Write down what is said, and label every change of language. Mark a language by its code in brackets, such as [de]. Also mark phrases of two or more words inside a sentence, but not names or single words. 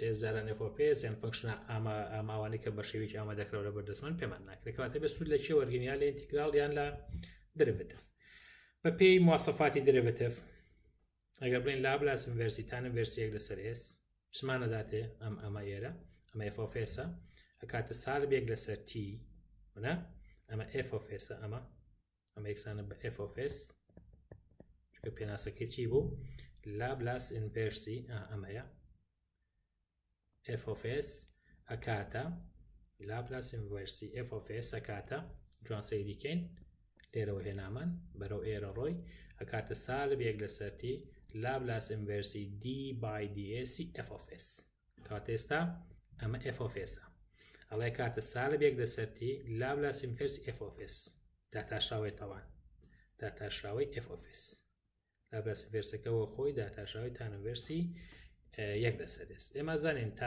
[ckb] جاران [en] f of s [ckb] یان فانکشنە ئاماوانی کە بە شێوەیەکی ئامادەکراوە لە بەردەستمان پێمان ناکرێت کەواتە بێ سوود لە چێ وەرگین یان لە ئینتیگرال یان لە دەریڤێتیڤ بە پێی مواسەفاتی دەریڤێتیڤ ئەگەر بڵین لاپلاس ئینڤەرسی تان ئینڤەرسی 1 لەسەر s چمانەداتێ ئەمە ئێرە ئەمە [en] f of s [ckb] ئەکاتە سالب 1 لەسەر t ونا ئەمە [en] f of s [ckb] ئەمە یەکسانە بە [en] f of s [ckb] چونکە پێناسەکەی چی بوو لاپلاس ئینڤەرسی ئەمەیە [en] f of s [ckb] ئەکاتە لاپلاس ئینڤەرسی [en] f of s [ckb] ئەکاتە جوان سەیریکەین لێرەوە هێنامان بەرەو ئێرە ڕۆی ئەکاتە سالب 1 لەسەر t لاپلاس ئینڤەرسی [en] d by ds f of s [ckb] کاتە ئێستا ئەمە [en] f of s [ckb] ئەڵێ کاتە سالب 1 لەسەر t لاپلاس ئینڤەرسی [en] f of s [ckb] داتاشراوەی تەوان داتاشراوەی [en] f of s [ckb] لاپلاس ئینڤەرسەکەەوە خۆی داتاشراوەی تان ئینڤەرسی 1 لەسەر s ئێمە زانین تان